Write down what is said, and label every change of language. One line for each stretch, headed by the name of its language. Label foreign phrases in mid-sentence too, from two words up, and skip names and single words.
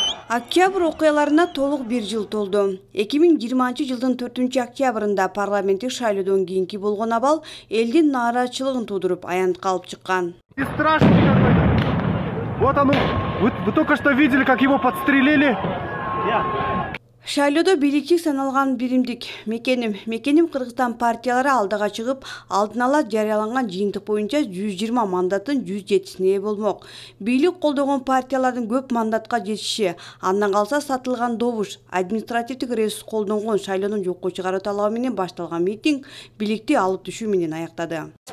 Kyrgyz: Октябрь окуяларына толук 1 жыл толду. 2020-жылдын 4-октябрында парламенттик шайлоодон кийинки болгон абал элдин нааразычылыгын туудуруп аянт калып чыккан.
Russian: И страшно какой-то. Вот оно. Вы только что видели, как его подстрелили?
Kyrgyz: Шайлоодо бийликчи саналган биримдик мекеним Кыргызстан партиялары алдыга чыгып, алдын ала жарыяланган жыйынтык боюнча 120 мандаттын 107-сине ээ болмок. Бийлик колдогон партиялардын көп мандатка жетиши, андан калса сатылган добуш, административдик ресурс колдонгон шайлоонун жокко чыгаруу талабы менен башталган митинг бийликти алып түшүү менен аяктады.